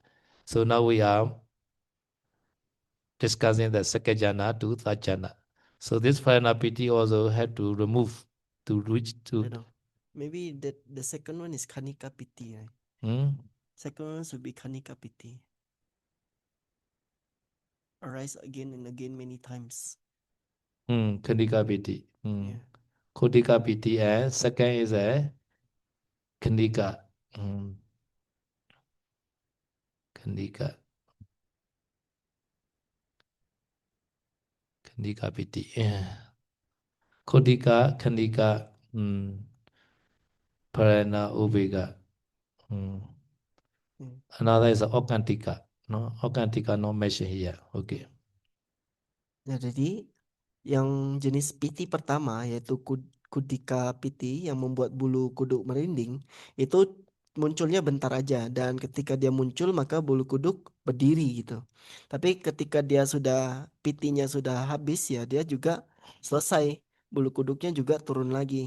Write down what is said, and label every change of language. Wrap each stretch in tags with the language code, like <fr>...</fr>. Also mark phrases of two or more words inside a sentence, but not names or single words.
<en>So now we are discussing the second jhana to third jhana. So this Pranapiti also had to remove to reach I to know. Maybe the second one is Kanika Piti, right? hmm, Second one should be Kanika Piti. Arise again and again many times. Khandika Piti. Yeah. Khodika Piti and second is a Khandika. Khandika. Khandika Piti. Yeah. Khodika, Khandika, Parana Ubega. Mm. Yeah. Another is Okantika. No, Okantika no mention here. Okay.</en> <id>Nah, jadi yang jenis piti pertama yaitu kudika piti yang membuat bulu kuduk merinding itu munculnya bentar aja dan ketika dia muncul maka bulu kuduk berdiri gitu. Tapi ketika dia sudah pitinya sudah habis ya dia juga selesai bulu kuduknya juga turun lagi.</id>